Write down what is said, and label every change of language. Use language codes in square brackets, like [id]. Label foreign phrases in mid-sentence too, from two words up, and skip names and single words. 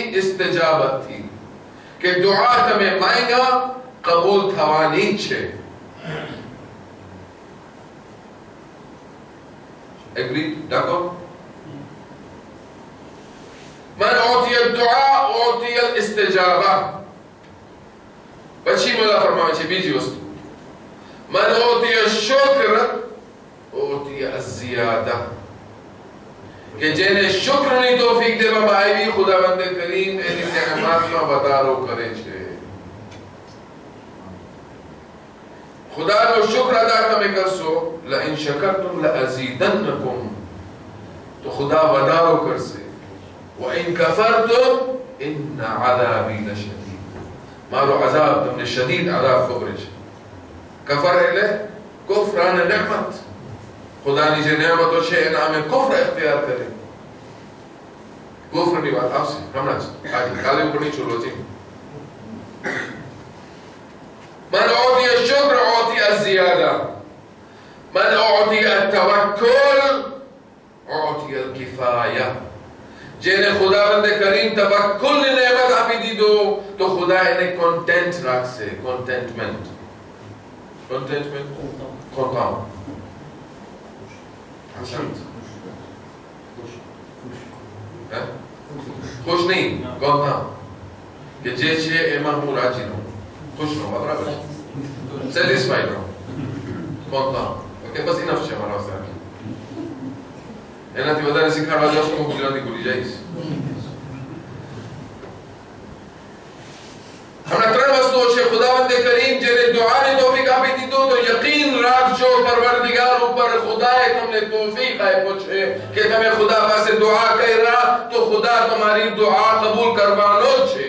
[gu] ઇસ્તિજાબતથી. કે દુઆ તમે માંગ્યા કબૂલ થવાની છે. [en] Agreed? [fr] D'accord? [ar] من أعطي الدعاء أعطي الاستجابة. [gu] પછી મોલા ફરમાવે છે બીજી વસ્તુ, [ar] من أعطي الشكر أعطي الزيادة. [gu] કે જેને શુક્રની તૌફીક દેવામાં આવી ખુદાવંદ કરીમ એની નિયામતમાં વધારો કરે છે. ખુદાનો શુક્ર અદા તમે કરશો, [ar] لئن شكرتم لأزيدنكم, [gu] તો ખુદા વધારો કરશે. [ar] وإن كفرتم إن عذابي لشديد, [gu] મારો અઝાબ તમને શદીદ અઝાબ ખબર છે. કફર એટલે કુફર અને નિዕમત. ખુદાની જે નિયામતો છે એના અમે કુફર ઇખ્તિયાર કરી. કુફરની વાત આવશે હમણાં જ, કાલે ઉપરની ચુલોજી. [ar] من أعطي الشكر أعطي الزيادة. من أعطي التوكل أعطي الكفاية. [gu] જેને ખુદાવંદ કરીમ તવક્કુલની નેમત આપી દીધો તો ખુદા એને કોન્ટેન્ટ રાખશે. [en] contentment, contentment, content. [gu] ખુશ નહીં, content. કે જે છે એમાં હું રાજી રહું, [hi] खुश रहो, बराबर है, सेटिस्फाइड रहो, content. ओके, बस इनफ [gu] છે મારા વાસ્તે. એનાથી વધારે શીખવાડવા જાવ તો ગુજરાતી ભૂલી જઈશ. હમણાં ત્રણ વસ્તુઓ છે. ખુદાવંદ કરીમ જેને દુઆની તૌફીક આપી દીધો તો યકીન રાખજો પરવરદિગાર ઉપર ખુદાએ તમને તૌફીક આપ્યો છે કે તમે ખુદા પાસે દુઆ કર્યા તો ખુદા તમારી દુઆ કબૂલ કરવાનો જ છે.